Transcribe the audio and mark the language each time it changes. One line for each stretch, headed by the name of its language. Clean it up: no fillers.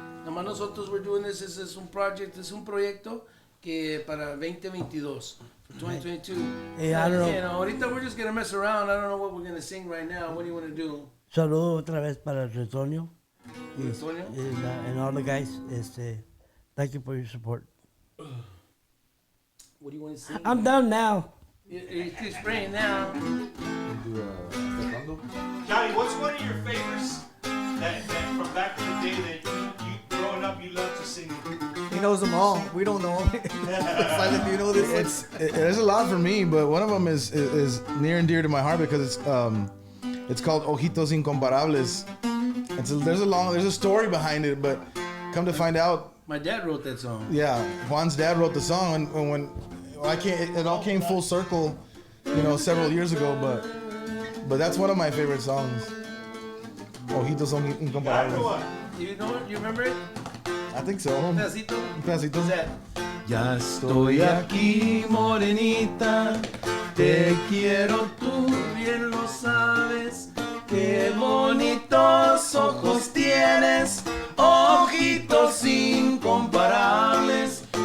Spanish: Nomás nosotros
English: we're doing this
Spanish: es un
English: project,
Spanish: es un proyecto que para 2022, 2022.
English: Hey, I don't know. You know,
Spanish: ahorita
English: we're just gonna mess around. I don't know what we're gonna sing right now. What do you want to do?
Spanish: Saludo otra vez para Retoño. Retoño?
English: And all the guys. Thank you for your support. What do you want to sing? I'm done now. You're spraying now. Johnny, what's one of your favorites that from back in the day that you growing up you loved to sing? He knows them all. We don't know them. Silent, do you know this? There's a lot for me, but one of them is near and dear to my heart, because it's called Ojitos Incomparables. There's a story behind it, but come to find out, my dad wrote that song. Yeah, Juan's dad wrote the song, and when it all came full circle, you know, several years ago. But that's one of my favorite songs. Ojitos Incomparables. You know it? You remember it? I think so.
Spanish: Un pedacito.
English: What's that?
Spanish: Ya estoy aquí, morenita, te quiero, tú bien lo sabes. Qué bonitos ojos tienes, ojitos incomparables.